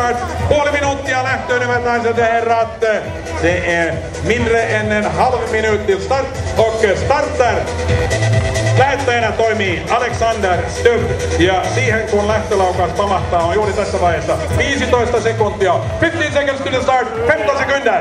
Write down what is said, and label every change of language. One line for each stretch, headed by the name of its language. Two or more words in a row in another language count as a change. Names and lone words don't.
English: start.
Finnish: Puoli minuuttia lähtöön, hyvät naiset ja herrat.
Swedish: Se är mindre än en halv minut till start och starter.
Finnish: Lähettäjänä toimii Alexander Stubb ja siihen kun lähtölaukaus pamahtaa on juuri tässä vaiheessa 15 sekuntia.
English: 15 seconds to the start, 15 sekunder.